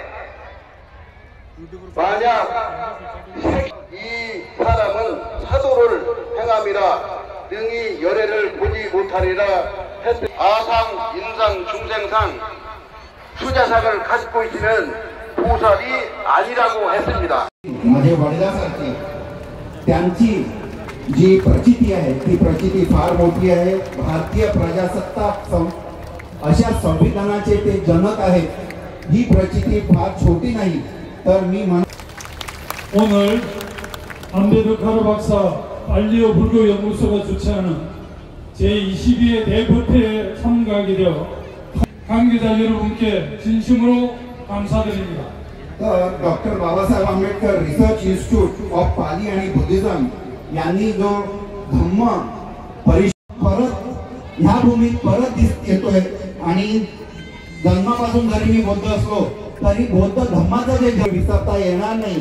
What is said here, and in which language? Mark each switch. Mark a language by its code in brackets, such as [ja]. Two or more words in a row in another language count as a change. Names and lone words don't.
[ko] 이 사람은 사도를 행함이라 능히 열애를 보지 못하리라 했으니 아상, 인상, 중생상 수자상을 가지고 있는 보살이 아니라고 했습니다. [mr] माझे वडिलांसारखे त्यांची जी प्रचिती आहे ती प्रचिती फार मोठी आहे. भारतीय प्रजासत्ताक अशा संविधानाचे ते जनक आहेत. ही प्रचिती फार छोटी नाही. तर मी [ko] 오늘 안베르 카르 박사 알리오 불교 연구소가 주최하는 제22회 대법회에 참가하게 되어 관계자 여러분께 진심으로 감사드립니다. [mr] तर डॉक्टर बाबासाहेब आंबेडकर रिसर्च इन्स्टिट्यूट ऑफ पाली आणि बुद्धिझम यांनी जो धम्म परत ह्या भूमीत परत येतोय आणि जन्मापासून जरी मी बौद्ध असलो तरी बौद्ध धम्माचं जे विसरता येणार नाही.